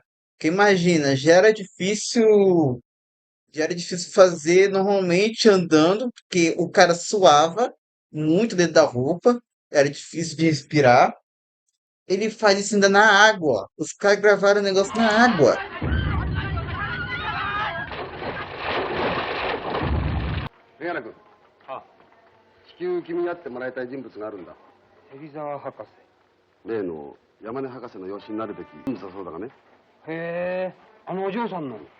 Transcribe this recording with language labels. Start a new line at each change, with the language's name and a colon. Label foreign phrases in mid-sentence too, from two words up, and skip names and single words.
Portuguese: Porque imagina, já era difícil fazer normalmente andando, porque o cara suava muito dentro da roupa, era difícil de respirar. Ele faz isso ainda na água. Os caras gravaram o negócio na água.
Japanese: メガネ君、至急君に会ってもらいたい人物があるんだ。芹沢博士。例の山根博士の養子になるべき人物だそうだがね。へえ、あのお嬢さんの。